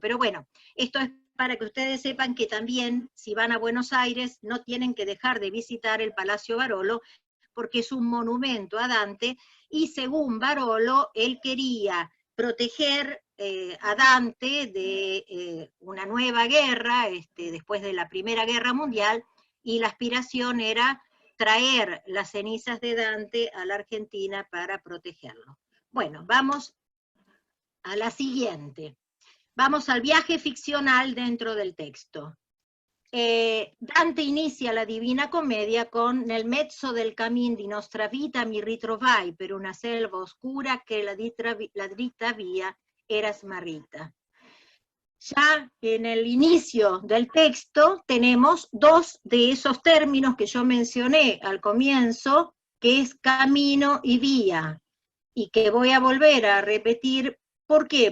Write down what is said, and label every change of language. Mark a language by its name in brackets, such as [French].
[Spanish] Pero bueno, esto es para que ustedes sepan que también, si van a Buenos Aires, no tienen que dejar de visitar el Palacio Barolo, porque es un monumento a Dante, y según Barolo, él quería proteger a Dante de una nueva guerra, después de la Primera Guerra Mundial, y la aspiración era traer las cenizas de Dante a la Argentina para protegerlo. Bueno, vamos a la siguiente. Vamos al viaje ficcional dentro del texto. Dante inicia la Divina Commedia con [Italian] nel mezzo del cammin di nostra vita mi ritrovai per una selva oscura che la dritta via era smarrita. [Spanish] Ya en el inicio del texto tenemos dos de esos términos que yo mencioné al comienzo, que es camino y vía, y que voy a volver a repetir. ¿Por qué?